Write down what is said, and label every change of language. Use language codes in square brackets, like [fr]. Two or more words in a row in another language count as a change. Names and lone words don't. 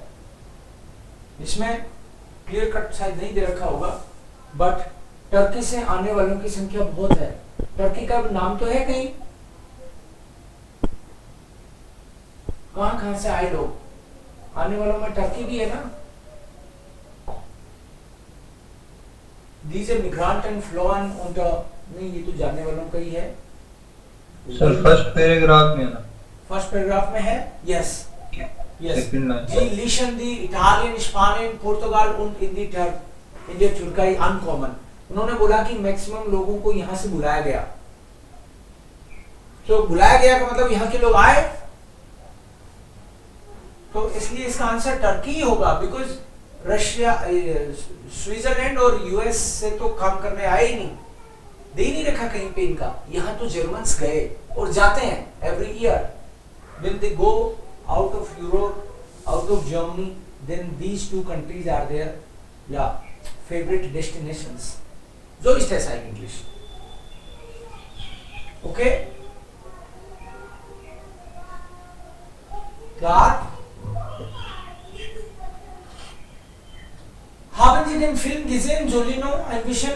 [hi] इसमें [en] clear cut [hi] शायद नहीं दे रखा होगा बट टर्की से आने वालों की संख्या बहुत है. टर्की का नाम तो है कहीं. कहां से आए लोग. आने वालों में टर्की भी है ना. [de] Diese Migranten flohen unter [hi] नहीं ये तो जानने वालों का ही है. सर [en] first paragraph [hi] में है ना. [en] first paragraph [hi] में है. [en] yes yes. [de] Die ließen die Italien, Spanien, Portugal und in der Türkei ankommen. [hi] उन्होंने बोला कि मैक्सिमम लोगों को यहाँ से बुलाया गया. तो बुलाया गया का मतलब यहाँ के लोग आए. तो इसलिए इसका आंसर टर्की ही होगा बिकॉज रशिया स्विट्जरलैंड और यूएस से तो काम करने आए ही नहीं. दे नहीं रखा कहीं पे इनका. यहाँ तो जर्मन्स गए और जाते हैं [en] every year. when they go out of Europe, out of Germany, then these two countries are their या favourite destinations. [de] So ist das eigentlich. Okay? Klar? Haben Sie den Film gesehen, Jolino, ein bisschen?